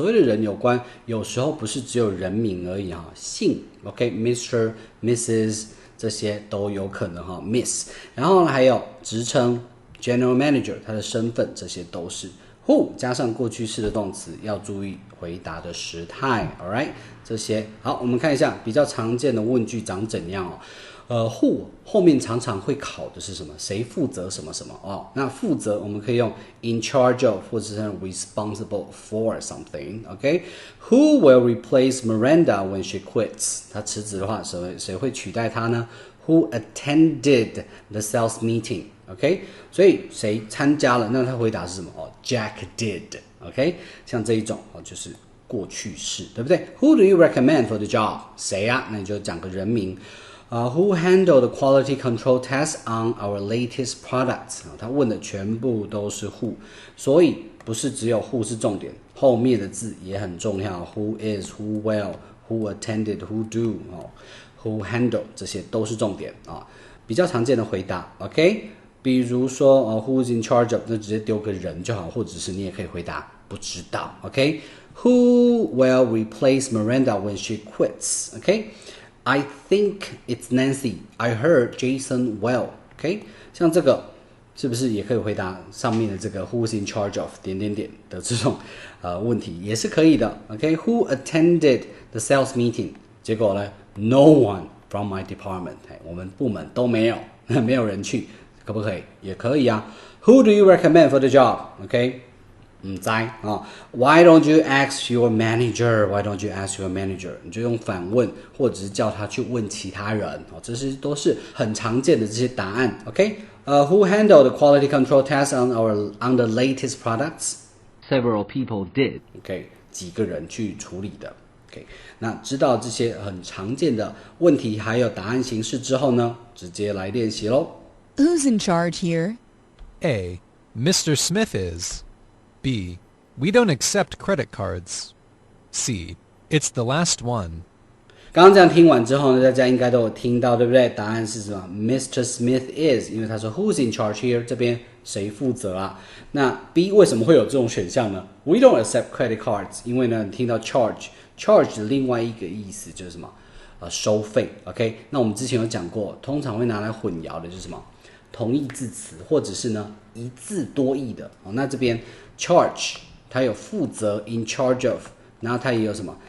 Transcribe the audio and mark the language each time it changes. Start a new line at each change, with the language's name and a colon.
Chinese: 所谓的人有关，有时候不是只有人名而已哈，姓 ，OK，Mr、Mrs 这些都有可能哈 ，Miss， 然后还有职称
English: General Manager，
Chinese: 他的身份这些都是。 who 加上过去式的动词，要注意回答的时态 ，alright， 这些好，我们看一下比较常见的问句长怎样哦。 who 后面常常会考的是什么？谁负责什么什么哦？那负责我们可以用
English: in charge of
Chinese: 或者是
English: responsible for something，OK？Who will replace Miranda when she quits？
Chinese: 她辞职的话，谁会取代她呢？
English: Who attended the sales meeting？
Chinese: OK， 所以谁参加了？那他回答是什么？
English: Jack did。
Chinese: OK， 像这一种就是过去式，对不对 ？
English: Who do you recommend for the job？
Chinese: 谁啊？那你就讲个人名。
English: Who handled the quality control test on our latest products？
Chinese: 他问的全部都是 who， 所以不是只有 who 是重点，后面的字也很重要。
English: Who is？Who will？Who attended？Who do？Who handled？
Chinese: 这些都是重点啊。比较常见的回答 ，OK？比如说
English: who's in charge of，
Chinese: 那直接丢个人就好，或者是你也可以回答不知道
English: ，OK？Who will replace Miranda when she quits？OK？I think it's Nancy. I heard Jason will. OK？
Chinese: 像这个是不是也可以回答上面的这个
English: who's in charge of
Chinese: 点点点的这种问题也是可以的 ，OK？
English: Who attended the sales meeting？
Chinese: 结果呢 ，
English: No one from my department，
Chinese: 我们部门都没有，没有人去，可不可以？也可以啊。
English: Who do you recommend for the job？ OK，
Chinese: 不知道啊。
English: Why don't you ask your manager？ Why don't you ask your manager？
Chinese: 你就用反问，或者是叫他去问其他人。这些都是很常见的这些答案。
English: OK，Who handled the quality control test on the latest products？Several people did.
Chinese: OK， 几个人去处理的。 OK， 那知道这些很常见的问题还有答案形式之后呢，直接来练习咯。
English: Who's in charge here? A. Mr. Smith is. B. We don't accept credit cards. C. It's the last one.
Chinese: 刚刚这样听完之后呢，大家应该都有听到，对不对？答案是什么 ？Mr.
English: Smith is，
Chinese: 因为他说
English: Who's in charge here？
Chinese: 这边谁负责啊？那 B 为什么会有这种选项呢 ？
English: We don't accept credit cards，
Chinese: 因为呢，你听到 charge 的另外一个意思就是什么？收费。 OK， 那我们之前有讲过，通常会拿来混淆的就是什么？同义字词，或者是呢一字多义的。那这边 charge 它有负责
English: in charge of，
Chinese: 然后它也有什么？